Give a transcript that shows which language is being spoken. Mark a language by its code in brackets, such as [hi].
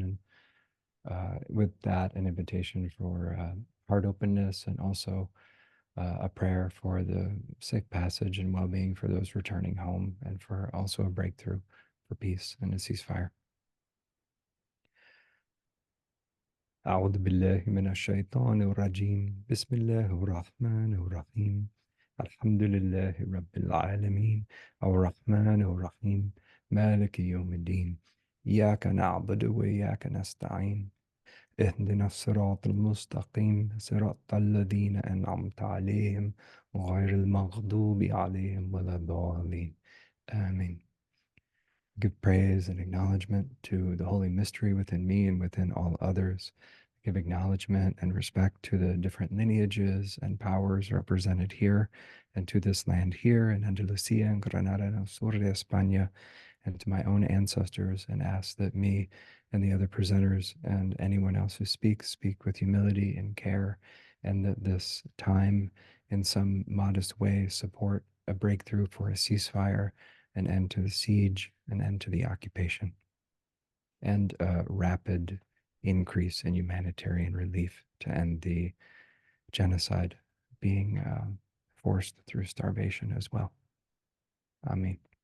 [en] And with that, an invitation for heart openness and also a prayer for the safe passage and well-being for those returning home and for also a breakthrough for peace and a ceasefire. [ar] أعوذ بالله من الشيطان الرجيم بسم الله الرحمن الرحيم الحمد لله رب العالمين الرحمن الرحيم مالك يوم الدين إياك نعبد وإياك نستعين اهدنا الصراط المستقيم صراط الذين أنعمت عليهم غير المغضوب عليهم ولا الضالين آمين. [en] Give praise and acknowledgement to the holy mystery within me and within all others. Give acknowledgement and respect to the different lineages and powers represented here and to this land here in Andalusia and Granada and Sur de España and to my own ancestors, and ask that me and the other presenters and anyone else who speaks speak with humility and care, and that this time in some modest way support a breakthrough for a ceasefire, an end to the siege, an end to the occupation, and a rapid increase in humanitarian relief to end the genocide being forced through starvation as well. Amen.